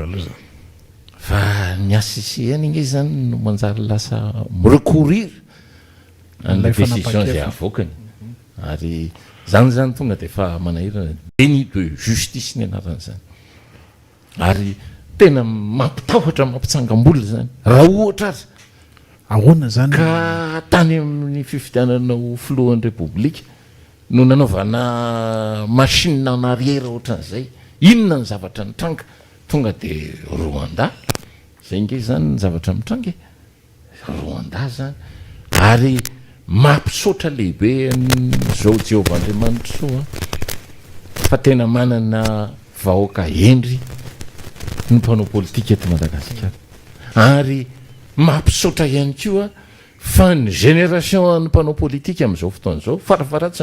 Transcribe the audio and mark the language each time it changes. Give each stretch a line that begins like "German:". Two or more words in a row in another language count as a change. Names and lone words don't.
Malagasy: fa ny HCC any nge zany no manjary lasa mirecourir an'
French: la décision
Malagasy: zay avoakany ary zany tonga de efa manahirana
French: déni de justice
Malagasy: ny anaran'izany ary tena mampitahotra mampitsangam-bola zany raha ohatra azy ahoana zany ka tany amin'ny fifidianana ho filohan'ny repoblika no nanaovana
French: machine en arrière
Malagasy: ohatran'izay inona ny zavatra nitranga tonga de Rwanda zay nge zany ny zavatra mitranga Rwanda zany ary mampisaotra lehibe zao Jehovah-Andriamanitra soa fa tena manana vahoaka endry ny mpanao politika eto Madagasikara ary mampisaotra ihany koa fa ny génération ny mpanao politika amin'izao fotoana zao farafaratsy